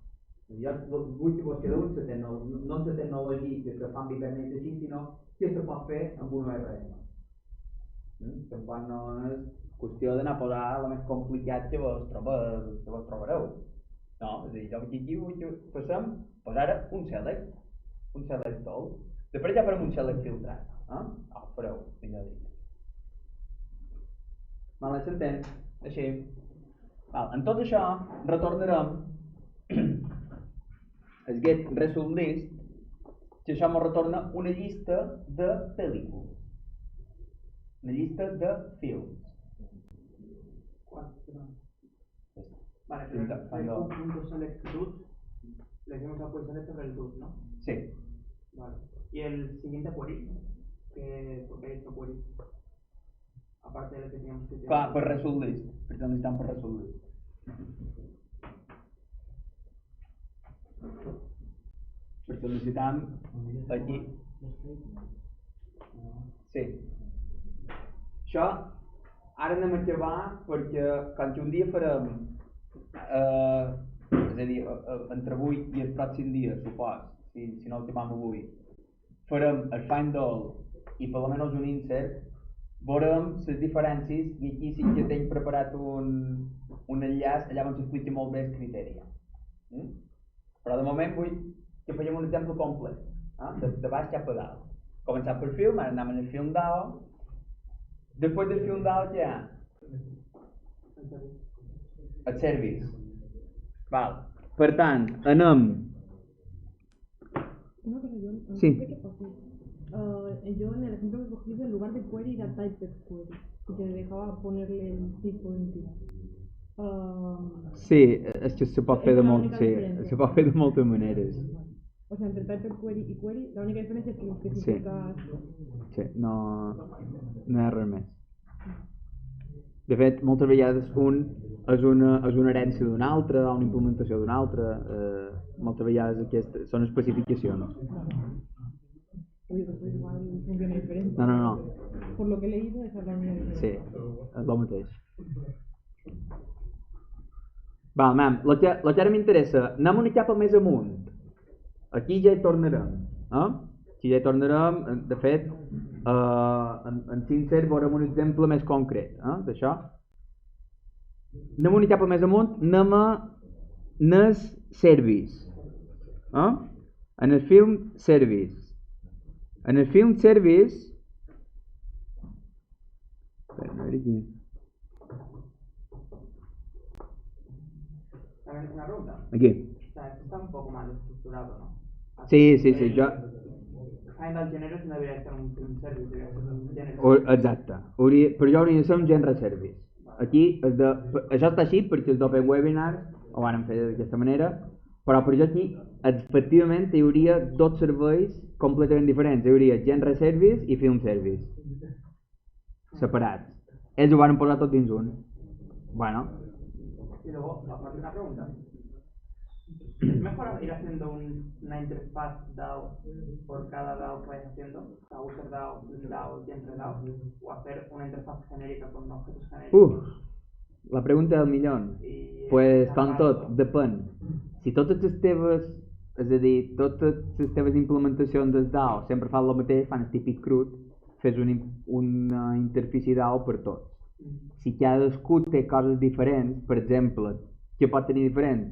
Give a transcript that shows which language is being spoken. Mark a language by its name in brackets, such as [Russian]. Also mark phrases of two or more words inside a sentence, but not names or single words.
[Catalan] Jo vull que vos quedeu no la tecnologia que se fa amb Hibernate així, sinó que se pot fer amb un ORM. Tampoc no és qüestió d'anar a posar el més complicat que vos trobareu. No, és a dir, jo aquí vull que passem, doncs ara un [English] select all. [Catalan] Després ja farem un select filtrat. Ho fareu, vinga a dir. Vale, s'entén? Així. En tot això retornarem el [English] get result list, [Catalan] que això ens retorna una llista de pel·lícules. Una llista de films. Vale, [Spanish] pero el q.select root le decimos a select sobre el root, ¿no? Sí. Vale. Y el siguiente query, ¿por qué he hecho query? Aparte de lo que teníamos que tener. [Catalan] Clar, per [English] result list, [Catalan] perquè necessitem per [English] result list. [Catalan] Perquè necessitem aquí. Sí. Això ara anem a acabar perquè quan un dia farem és a dir, entre avui i el pròxim dia, supos, si no ho acabem avui, farem el [English] find all [Catalan] i per almenys un insert, veurem les diferències i aquí sí que tinc preparat un enllaç allà on s'explica molt bé el criteri. Però de moment vull que fèiem un exemple complet, de baix cap a dalt. Començar per film, ara anem al film DAO. Després del film DAO què hi ha? El service. Val. Per tant, anem. [Spanish] Una cosa, yo no Sí. sé qué pasó. Yo en el ejemplo que cogí, en lugar de query era [English] typed query [Spanish] y te dejaba ponerle el tipo de entidad. [Catalan] Sí, és que se pot fer de moltes maneres. [Spanish] O sea, entre [English] typed query [Spanish] y query, la única diferencia es que lo especificas. [Catalan] Sí, no hi ha res més. De fet, moltes vegades un és una herència d'un altre, una implementació d'un altre, moltes vegades aquestes són especificacions. [Spanish] Oye, pues igual funciona diferente. No. Por lo que he leído, esa es la única diferencia. [Catalan] Sí, és el mateix. Val, mam, el que ara m'interessa, anem una capa més amunt. Aquí ja hi tornarem. Aquí ja hi tornarem, de fet, en Sincer veurem un exemple més concret d'això. Anem una capa més amunt, anem a NES Service. En el [English] film Service. [Catalan] En el [English] film Service... [Catalan] Espera, a veure aquí. [Spanish] ¿También es una pregunta? Aquí. O sea, esto está un poco mal estructurado, ¿no? Sí, yo... find el gènere no deberia ser un film service, deberia ser un gènere. [Catalan] Exacte. Per això hauria de ser un [English] genre service. [Catalan] Aquí, això està així perquè els d'Open Webinars ho van fer d'aquesta manera, però per això aquí, efectivament, hi hauria dos serveis completament diferents. Hi hauria [English] genre service [Catalan] i [English] film service. [Catalan] Separats. Ells ho van posar tot dins un. [Spanish] Bueno. Y luego, una pregunta. ¿Es mejor ir haciendo una interfaz DAO por cada DAO que vayas haciendo? O sea, [English] user DAO, [Spanish] DAO, [English] genre DAO, [Spanish] o hacer una interfaz genérica con objetos genéricos. La pregunta del millón. Pues [Catalan] com tot, depèn. Si totes les teves, és a dir, totes les teves implementacions del DAO sempre fan el mateix, fan el típic CRUD, fes una interfície DAO per tots. Si cadascú té coses diferents, per exemple, què pot tenir diferent?